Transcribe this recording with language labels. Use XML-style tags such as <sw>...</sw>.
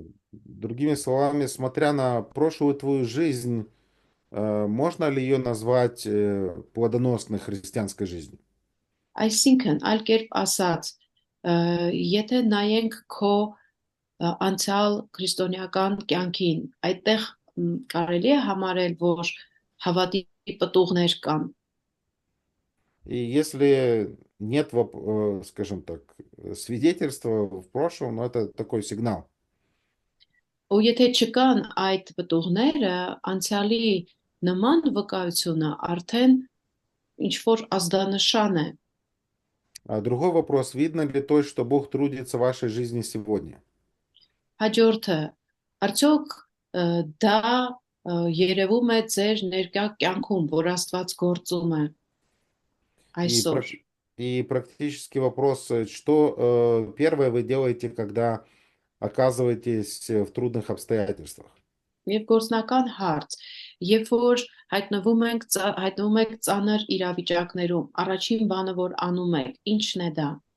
<ru>Другими словами, смотря на прошлую твою жизнь, можно ли ее назвать плодоносной христианской жизнью?</ru> <hy>Այսինքն, այլ կերպ ասած, եթե նայենք քո անցյալ քրիստոնեական կյանքին, այդտեղ կարելի է համարել, որ հավատի պտուղներ կան։</hy> <ru>И если нет, скажем так, свидетельства в прошлом, ну, это такой сигнал.</ru> <hy>Ու եթե չկան այդ պտուղները, անցյալի նման վկայությունը արդեն ինչ որ ազդանշան է։</hy> <ru>Другой вопрос, видно ли то, что Бог трудится в вашей жизни сегодня?</ru> <hy>Հաջորդը, արդյոք դա երևում է ձեր ներկա կյանքում, որ Աստված գործում է</hy> <ru>И,</ru> <hy>այսօր։</hy> <ru>и практический вопрос, что первое вы делаете, когда оказываетесь в трудных обстоятельствах?</ru> <hy>Եվ գործնական հարց, երբ որ հայտնվում եք ծանր իրավիճակներում, առաջին բանը, որ անում եք, ինչն է դա։</hy>